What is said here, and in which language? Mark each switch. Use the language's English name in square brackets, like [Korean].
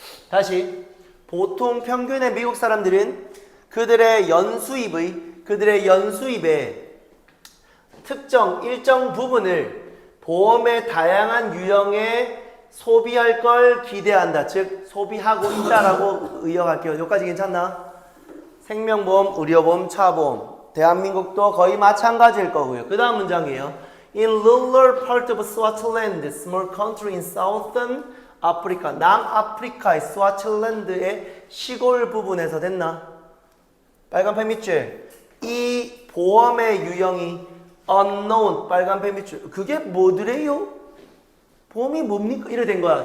[Korean] 다시 보통 평균의 미국 사람들은 그들의 연수입의 특정 일정 부분을 보험의 다양한 유형에 소비할 걸 기대한다. 즉 소비하고 있다라고 의역할게요. 여기까지 괜찮나? 생명보험, 의료보험, 차보험. 대한민국도 거의 마찬가지일 거고요. 그 다음 문장이에요. [English] In rural part of Swaziland, small country in southern Africa, [Korean] 남아프리카의 스와칠랜드의 시골 부분에서 됐나? 빨간 펜 밑줄. 이 보험의 유형이 unknown, 빨간 펜 밑줄. 그게 뭐더래요? 보험이 뭡니까? 이래 된 거야.